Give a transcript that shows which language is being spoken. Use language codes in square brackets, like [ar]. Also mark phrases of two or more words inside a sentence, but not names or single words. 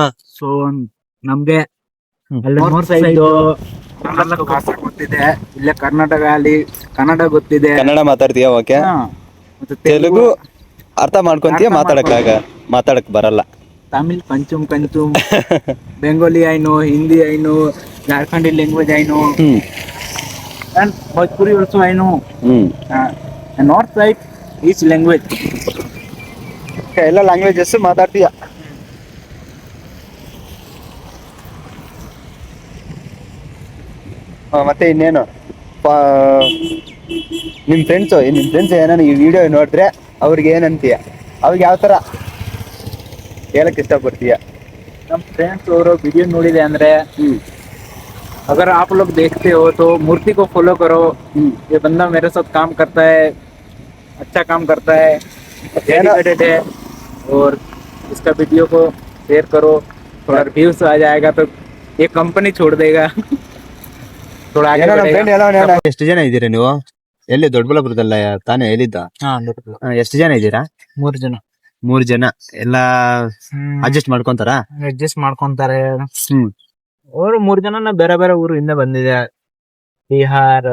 [kn] ಸೊ ನಮ್ಗೆ ಅಲ್ಲಿ [en] north side [kn] ಭಾಷೆ ಗೊತ್ತಿದೆ, ಇಲ್ಲೇ ಕರ್ನಾಟಕ ಅಲ್ಲಿ ಕನ್ನಡ ಗೊತ್ತಿದೆ. ಕನ್ನಡ ಮಾತಾಡ್ತೀಯ? ಓಕೆ. ಮತ್ತೆ ತೆಲುಗು ಅರ್ಥ ಮಾಡ್ಕೊಂತೀಯ? ಮಾತಾಡಕ್ ಬರಲ್ಲ. ತಮಿಳ್ ಕಂಚುಮ್ ಬೆಂಗಾಲಿ [en] I know, ಹಿಂದಿ I know, Jharkhandi language I know, and Bhojpuri also I know. And north side each language. [kn] ಎಲ್ಲ ಲ್ಯಾಂಗ್ವೇಜಸ್ ಮಾತಾಡ್ತೀಯ? ಮತ್ತೆ ಇನ್ನೇನು, ನಿಮ್ ಫ್ರೆಂಡ್ಸ್ ಏನಾನ ಈ ವಿಡಿಯೋ ನೋಡಿದ್ರೆ ಅವ್ರಿಗೆ ಏನಂತೀಯ? ಅವ್ರಿಗೆ ಯಾವ ತರ ಹೇಳಕ್ ಇಷ್ಟಪಡ್ತೀಯ? ನಮ್ ಫ್ರೆಂಡ್ಸ್ ಔರ್ ವಿಡಿಯೋ ನೋಡಿದೆ ಅಂದ್ರೆ, [hi] अगर आप लोग देखते हो तो मूर्ति को फॉलो करो. ये बंदा मेरे साथ काम करता है, अच्छा काम करता है, डेडिकेटेड है. और इसका वीडियो को शेयर करो, थोड़ा व्यूज आ जाएगा तो ये कंपनी छोड़ देगा. थोड़ा आगे बढ़ेगा. [kn] ಎಷ್ಟು ಜನ ಇದ್ದೀರಾ ನೀವು? ಎಲ್ಲಿ ದೊಡ್ಡಬಳ್ಳಾಪುರದಲ್ಲ ತಾನೇ ಹೇಳಿದ್ದ? ಎಷ್ಟು ಜನ ಇದ್ದೀರಾ? 3 ಜನ. ಎಲ್ಲಾ ಅಡ್ಜಸ್ಟ್ ಮಾಡ್ಕೊಂತಾರ? ಅಡ್ಜಸ್ಟ್ ಮಾಡ್ಕೊಂತಾರೆ. ಅವರು 3 ಜನ ಬೇರೆ ಬೇರೆ ಊರಿಂದ ಬಂದಿದೆ. ಬಿಹಾರ್